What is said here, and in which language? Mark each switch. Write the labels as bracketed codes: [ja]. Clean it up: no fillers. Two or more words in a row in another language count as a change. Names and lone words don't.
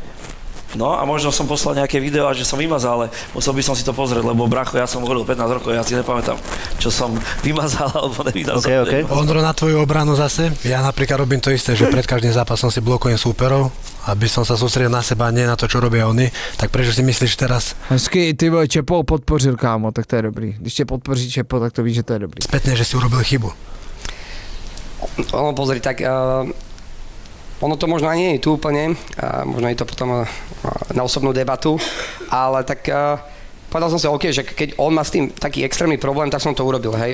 [sk] No a možno som poslal nejaké video a že som vymazal, ale musel by som si to pozrieť, lebo bracho, ja som hovoril 15 rokov, ja si nepamätám, čo som vymazal alebo nevydal. OK. Ondro, na tvoju obranu zase, ja napríklad robím to isté, že pred každým zápasom si blokujem súperov, aby som sa sústredil na seba, nie na to, čo robia oni. Tak prečo si myslíš teraz [cs] Hezky, ty vole, Čepo podpořil, kámo, tak to je dobrý. Když tě podpoří Čepo, tak to víš, že to je dobrý. [sk] spätne, že si urobil chybu? Pozri, tak ono to možno ani nie je tu úplne, možno je to potom na osobnú debatu, ale tak povedal som si, OK, že keď on má s tým taký extrémny problém, tak som to urobil, hej.